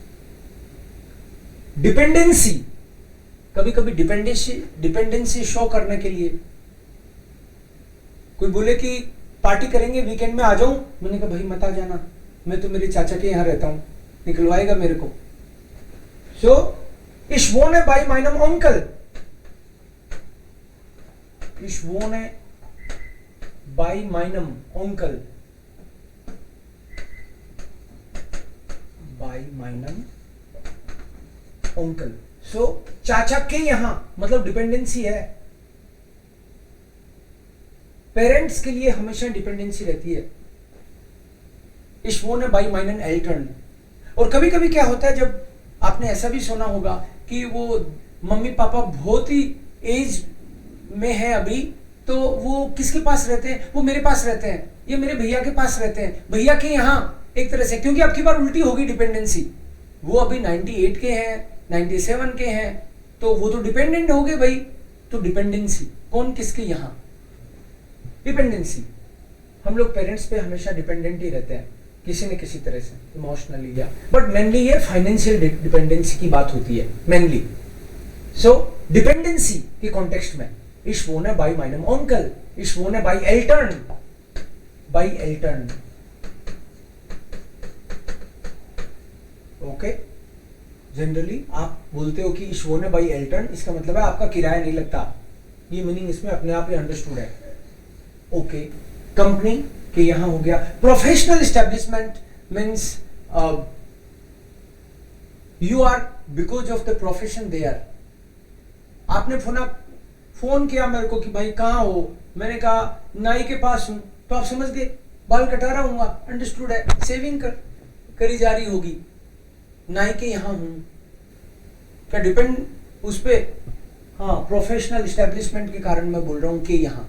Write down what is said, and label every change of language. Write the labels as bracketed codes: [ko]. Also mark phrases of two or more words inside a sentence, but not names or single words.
[hi] डिपेंडेंसी, कभी कभी डिपेंडेंसी शो करने के लिए कोई बोले कि पार्टी करेंगे वीकेंड में आ जाऊं, मैंने कहा भाई मत आ जाना, मैं तो मेरे चाचा के यहां रहता हूं, निकलवाएगा मेरे को। [de] सो ich wohne bei meinem Onkel, ich wohne bei meinem Onkel, by meinem Onkel। [hi] सो चाचा के यहां मतलब डिपेंडेंसी है। पेरेंट्स के लिए हमेशा डिपेंडेंसी रहती है। [de] Ich wohne bei meinen Eltern। [hi] और कभी कभी क्या होता है, जब आपने ऐसा भी सुना होगा कि वो मम्मी पापा बहुत ही एज में है अभी, तो वो किसके पास रहते हैं, वो मेरे पास रहते हैं, ये मेरे भैया के पास रहते हैं, भैया के यहाँ एक तरह से, क्योंकि आपकी बार उल्टी होगी डिपेंडेंसी। वो अभी 98 के हैं, 97 के हैं, तो वो तो डिपेंडेंट हो गए भाई। तो डिपेंडेंसी कौन किसके यहाँ, डिपेंडेंसी। हम लोग पेरेंट्स पे हमेशा डिपेंडेंट ही रहते हैं किसी न किसी तरह से, इमोशनली या, [en] but mainly [hi] ये फाइनेंशियल डिपेंडेंसी की बात होती है मेनली। सो डिपेंडेंसी के कॉन्टेक्स्ट में [de] ich wohne bei meinem Onkel, ich wohne bei Eltern, by Eltern। [hi] ओके, जनरली आप बोलते हो कि [de] ich wohne by Eltern, [hi] इसका मतलब है आपका किराया नहीं लगता। ये मीनिंग इसमें अपने आप ही अंडरस्टूड है। ओके, कंपनी के यहां हो गया। [en] professional establishment means you are because of the profession there. [hi] आपने फोन किया मेरे को कि भाई कहाँ हो, मैंने कहा नाई के पास हूं, तो आप समझ गए बाल कटा रहा हूँ, अंडरस्टूड है, सेविंग करी जा रही होगी, नाई के यहां हूं। क्या डिपेंड उस पे, हाँ [en] professional establishment [hi] के कारण मैं बोल रहा हूं कि यहां।